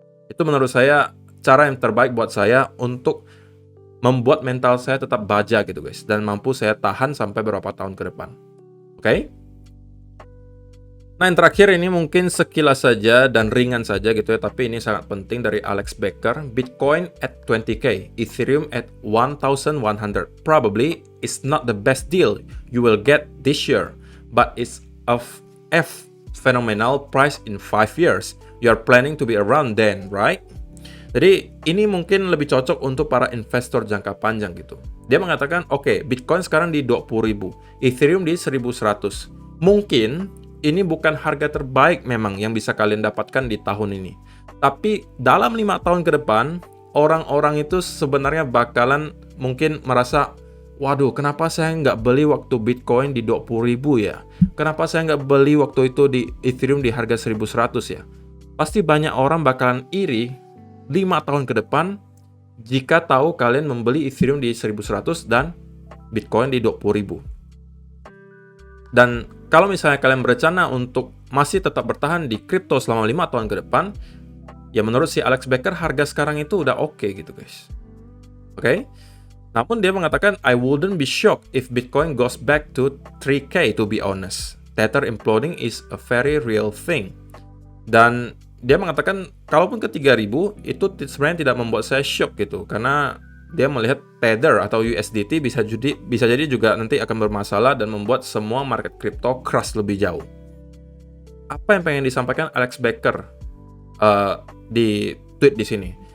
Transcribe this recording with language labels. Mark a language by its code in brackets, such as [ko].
[id] Itu menurut saya cara yang terbaik buat saya untuk membuat mental saya tetap baja gitu guys, dan mampu saya tahan sampai beberapa tahun ke depan. Oke? Nah, yang terakhir ini mungkin sekilas saja dan ringan saja gitu ya, tapi ini sangat penting dari Alex Becker. [en] Bitcoin at 20k, Ethereum at 1100. Probably it's not the best deal you will get this year, but it's of phenomenal price in 5 years. You are planning to be around then, right? [id] Jadi ini mungkin lebih cocok untuk para investor jangka panjang gitu. Dia mengatakan, oke, Bitcoin sekarang di 20.000, Ethereum di 1.100. Mungkin ini bukan harga terbaik memang yang bisa kalian dapatkan di tahun ini. Tapi dalam 5 tahun ke depan, orang-orang itu sebenarnya bakalan mungkin merasa, waduh, kenapa saya nggak beli waktu Bitcoin di 20.000 ya? Kenapa saya nggak beli waktu itu di Ethereum di harga 1.100 ya? Pasti banyak orang bakalan iri 5 tahun ke depan jika tahu kalian membeli Ethereum di 1.100 dan Bitcoin di 20.000. Dan kalau misalnya kalian berencana untuk masih tetap bertahan di kripto selama 5 tahun ke depan, ya menurut si Alex Becker harga sekarang itu udah oke gitu guys. Oke? Namun dia mengatakan, [en] I wouldn't be shocked if Bitcoin goes back to 3K to be honest. Tether imploding is a very real thing. [id] Dan dia mengatakan, kalaupun ke 3.000, itu sebenarnya tidak membuat saya shock gitu, karena dia melihat Tether atau USDT bisa jadi juga nanti akan bermasalah dan membuat semua market crypto crash lebih jauh. Apa yang pengen disampaikan Alex Becker di tweet di sini?